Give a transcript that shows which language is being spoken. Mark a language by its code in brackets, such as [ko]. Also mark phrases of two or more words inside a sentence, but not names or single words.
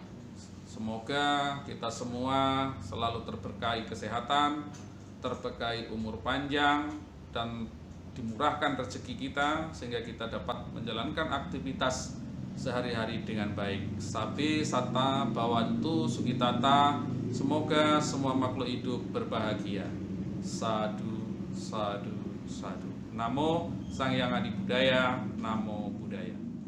[id] Semoga kita semua selalu terberkahi kesehatan, terberkahi umur panjang, dan dimurahkan rezeki kita, sehingga kita dapat menjalankan aktivitas sehari-hari dengan baik. [pi] Sabi Satta Bhavantu Sukitata. [id] Semoga semua makhluk hidup berbahagia. [pi] Sadu, sadu, sadu. Namo Sang Hyang Adi Budaya, Namo Buddhaya.